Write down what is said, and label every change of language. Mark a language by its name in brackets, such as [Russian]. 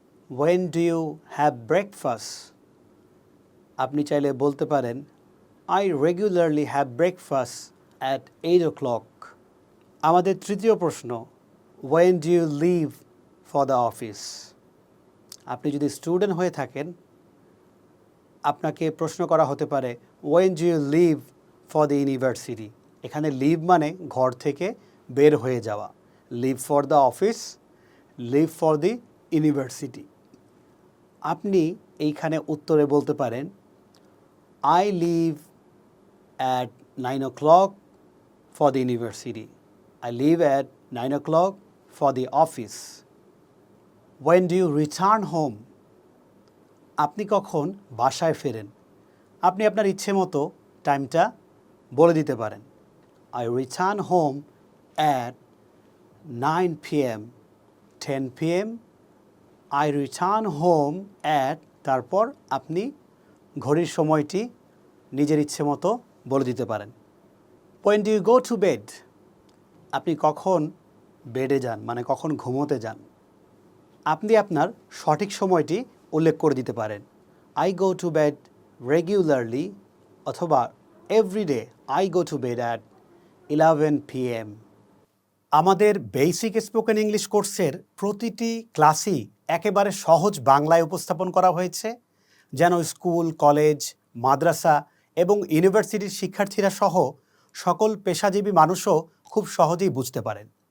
[English] When do you have breakfast? [Bangla] আপনি চাইলে বলতে পারেন [English] I regularly have breakfast at 8 o'clock. [Bangla] আমাদের তৃতীয় প্রশ্ন, [English] When do you leave for the office? [Bangla] আপনি যদি স্টুডেন্ট হয়ে থাকেন, আপনাকে প্রশ্ন করা হতে পারে [English] When do you leave for the university? [Bangla] এখানে লিভ মানে ঘর থেকে বের হয়ে যাওয়া। [English] Leave for the office, leave for the university. [Bangla] আপনি এইখানে উত্তরে বলতে পারেন [English] I leave at 9 o'clock for the university. I leave at 9 o'clock for the office. When do you return home? [Bangla] আপনি কখন বাসায় ফেরেন? আপনি আপনার ইচ্ছে মতো টাইমটা বলে দিতে পারেন। [English] I return home at 9 p.m., 10 p.m. I return home at, [Bangla] তারপর আপনি ঘড়ির সময়টি নিজের ইচ্ছে মতো বলে দিতে পারেন। [English] When do you go to bed? [Bangla] আপনি কখন বেডে যান, মানে কখন ঘুমোতে যান? আপনি আপনার সঠিক সময়টি উল্লেখ করে দিতে পারেন। [English] I go to bed regularly অথবা every day I go to bed at 11 p.m. [Bangla] আমাদের বেসিক স্পোকেন ইংলিশ কোর্সের প্রতিটি ক্লাসই একেবারে সহজ বাংলায় উপস্থাপন করা হয়েছে, যেন স্কুল, কলেজ, মাদ্রাসা এবং ইউনিভার্সিটির শিক্ষার্থীরা সহ সকল পেশাজীবী মানুষও খুব সহজেই বুঝতে পারেন।